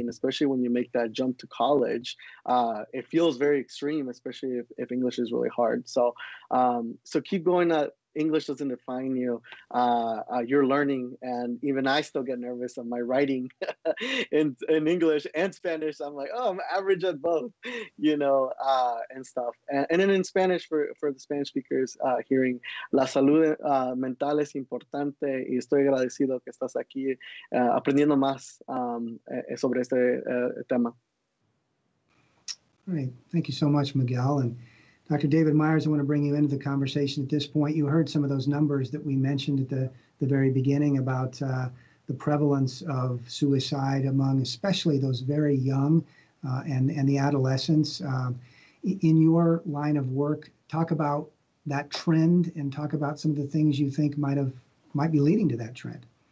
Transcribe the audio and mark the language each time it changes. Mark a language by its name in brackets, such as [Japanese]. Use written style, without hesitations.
[English] And especially when you make that jump to college, it feels very extreme, especially if English is really hard. So keep going. English doesn't define you. You're learning, and even I still get nervous of my writing in English and Spanish. I'm like, I'm average at both, and stuff. And then in Spanish, for the Spanish speakers, hearing [Spanish] la salud mental es importante, y estoy agradecido que estás aquí aprendiendo más sobre este tema. [English] All right. Thank you so much, Miguel. And Dr. David Myers, I want to bring you into the conversation at this point. You heard some of those numbers that we mentioned at the very beginning about the prevalence of suicide among especially those very young and the adolescents. In your line of work, talk about that trend and talk about some of the things you think might be leading to that trend.